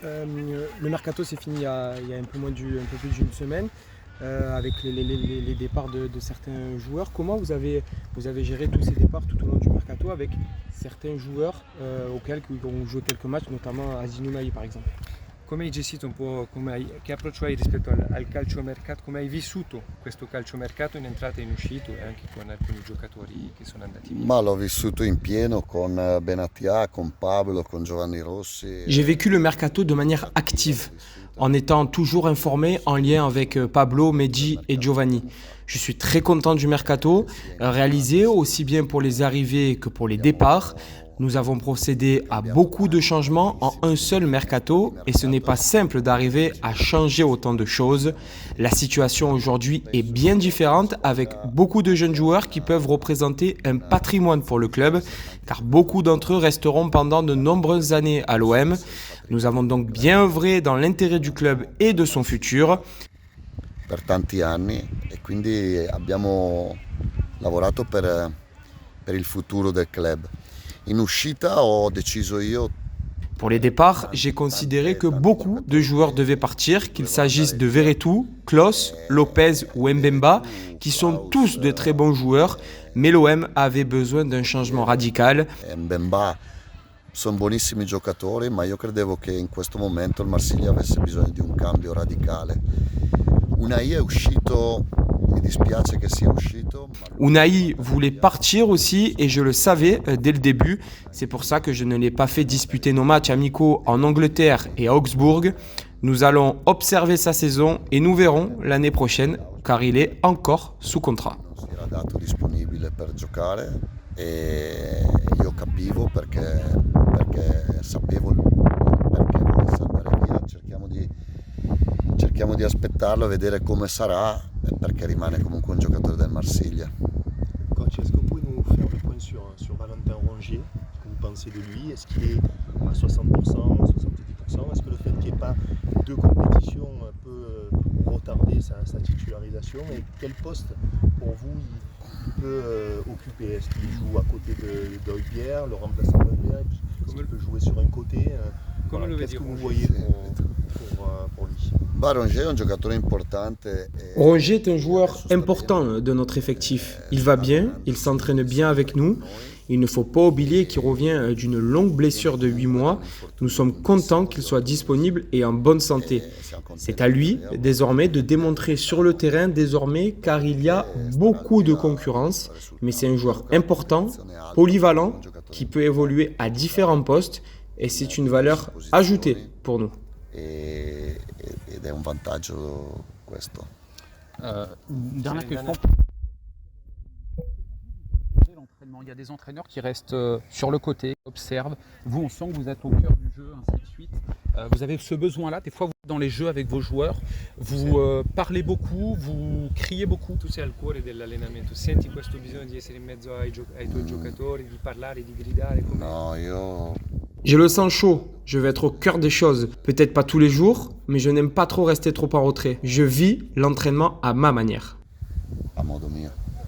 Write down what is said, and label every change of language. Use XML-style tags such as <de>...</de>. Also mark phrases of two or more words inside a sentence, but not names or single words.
<fr>Le mercato s'est fini il y a un peu plus d'une semaine avec les départs de certains joueurs. Comment vous avez géré tous ces départs tout au long du mercato avec certains joueurs auxquels ont joué quelques matchs, notamment Aziz Nounahi par exemple?</fr> <it>Come hai gestito un po', che approccio hai rispetto al calciomercato, come hai vissuto questo calciomercato in entrata e in uscita e anche con alcuni giocatori che sono andati via? Ma l'ho vissuto in pieno con Benatia, con Pablo, con Giovanni Rossi.</it> <fr>J'ai vécu le mercato de manière active, en étant toujours informé en lien avec Pablo, Mehdi et Giovanni. Je suis très content du mercato, réalisé aussi bien pour les arrivées que pour les départs. Nous avons procédé à beaucoup de changements en un seul mercato et ce n'est pas simple d'arriver à changer autant de choses. La situation aujourd'hui est bien différente avec beaucoup de jeunes joueurs qui peuvent représenter un patrimoine pour le club car beaucoup d'entre eux resteront pendant de nombreuses années à l'OM. Nous avons donc bien œuvré dans l'intérêt du club et de son futur.</fr> <it>Per tanti anni e quindi abbiamo lavorato per il futuro del club. In uscita ho deciso io.</it> <fr>Pour les départs, j'ai considéré que beaucoup de joueurs devaient partir, qu'il s'agisse de Verretou, Klos, Lopez ou Mbemba, qui sont tous de très bons joueurs, mais l'OM avait besoin d'un changement radical.</fr> <it>Mbemba sono buonissimi giocatori, ma io credevo che in questo momento il Marsiglia avesse bisogno di un cambio radicale. Unai è uscito. Mi dispiace che sia uscito.</it> <fr>Unai voulait partir aussi et je le savais dès le début. C'est pour ça que je ne l'ai pas fait disputer nos matchs amicaux en Angleterre et à Augsbourg. Nous allons observer sa saison et nous verrons l'année prochaine car il est encore sous contrat.</fr> <it>Non si era dato disponibile per giocare e io capivo perché sapevo perché volesse andare via. Cerchiamo di aspettarlo, vedere come sarà, perché rimane comunque un giocatore del Marsiglia.</it> <fr>Coach, est-ce que vous pouvez nous faire le point sur Valentin Rongier? Ce que vous pensez de lui? Est-ce qu'il est à 60%, 70%? Est-ce que le fait qu'il n'y ait pas deux compétitions peut retarder sa titularisation? Et quel poste pour vous il peut occuper? Est-ce qu'il joue à côté de Højbjerg, le remplaçant d'Højbjerg? Est-ce qu'il peut jouer sur un côté? Voilà, qu'est-ce que vous voyez pour lui?</fr> <it>Rongier è un giocatore importante.</it> <fr>Rongier est un joueur important de notre effectif. Il va bien, il s'entraîne bien avec nous. Il ne faut pas oublier qu'il revient d'une longue blessure de 8 mois. Nous sommes contents qu'il soit disponible et en bonne santé. C'est à lui désormais de démontrer sur le terrain désormais car il y a beaucoup de concurrence. Mais c'est un joueur important, polyvalent, qui peut évoluer à différents postes et c'est une valeur ajoutée pour nous.</fr> <it>Ed è un vantaggio questo.</it> <fr>Dernière question. L'entraînement, il y a des entraîneurs qui restent sur le côté, observent. Vous, on sent que vous êtes au cœur du jeu, ainsi de suite. Vous avez ce besoin-là. Des fois, dans les jeux avec vos joueurs, vous parlez beaucoup, vous criez beaucoup.</fr> <it>Tu sei al cuore dell'allenamento, senti questo bisogno di essere in mezzo ai tuoi giocatori, di parlare, di gridare? No, io</it> <fr>Je le sens chaud, je vais être au cœur des choses. Peut-être pas tous les jours, mais je n'aime pas trop rester trop en retrait. Je vis l'entraînement à ma manière.</fr> <it>a modo mio.</it>